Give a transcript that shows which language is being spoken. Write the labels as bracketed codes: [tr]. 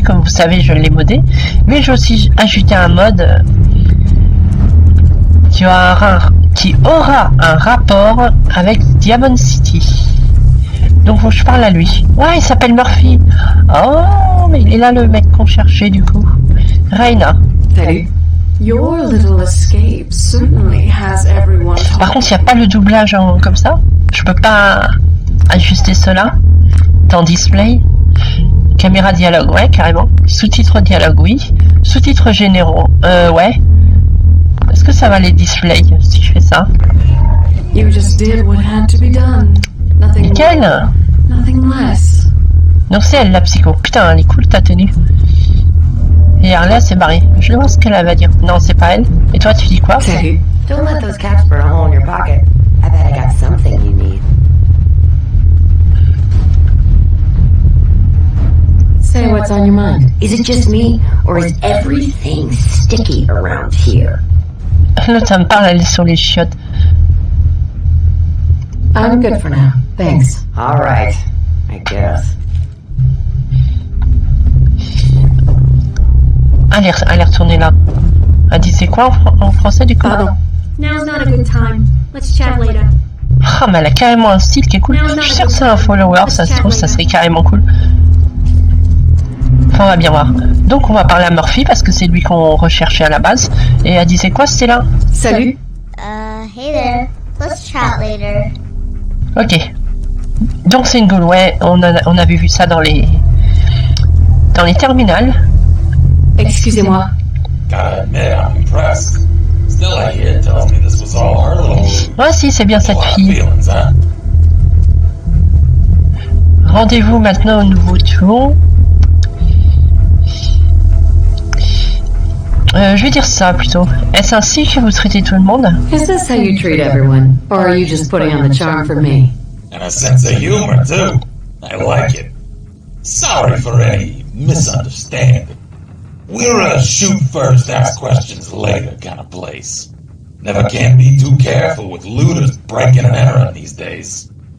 [fr] Comme vous savez, je l'ai modé. Mais j'ai aussi ajouté un mode qui aura un rapport avec Diamond City. Donc faut que je parle à lui. Ouais, il s'appelle Murphy. Oh, mais il est là le mec qu'on cherchait du coup. Raina. Salut. [en] Your little escape certainly has everyone. [fr] Par contre, il n'y a pas le doublage comme ça. Je peux pas ajuster cela. Dans display. Caméra dialogue, ouais, carrément. Sous-titres dialogue, oui. Sous-titres généraux, ouais. Est-ce que ça va les displays si je fais ça? [en] You just did what had to be done. Nothing [fr] Nickel. [en] more, nothing less. [fr] Donc c'est elle la psycho. Putain, elle est cool ta tenue. Et Harley s'est barrée. Je vais voir ce qu'elle va dire. Non, c'est pas elle. Et toi, tu dis quoi? Salut. [en] Don't let those cats burn a hole in your pocket. I bet I got something you need. Say what's on your mind. Is it just me, or is everything sticky around here? [fr] L'autre, ça me parle, elle est sur les chiottes. [en] I'm good for now. Thanks. All right, I guess. [fr] Elle est retournée là. Elle dit c'est quoi en français du coup? Pardon. [en] Now's not a good time. Let's chat later. [fr] Ah, mais elle a carrément un style qui est cool. Je suis sûr que c'est un follower, ça se trouve, ça serait carrément cool. Enfin, on va bien voir. Donc, on va parler à Murphy parce que c'est lui qu'on recherchait à la base. Et elle dit c'est quoi, Stella? Salut. [en] Hey there. Let's chat later. [fr] Ok. Donc, c'est une goal, ouais. On avait vu ça dans les terminales. Excusez-moi. [en] Gotta admit, I'm impressed. Stella here tells me this was all her little... [fr] Ouais, si, c'est bien cette fille. [en] feelings, huh? [fr] Rendez-vous maintenant au nouveau tour. Je vais dire ça plutôt. Est-ce ainsi que vous traitez tout le monde? [en] Is this how you treat everyone? Or are you just putting on the charm for me? And a sense of humor, too. I like it. Sorry for any misunderstanding. We're a shoot first, ask questions later kind of place. Never can be too careful with looters breaking and entering these days.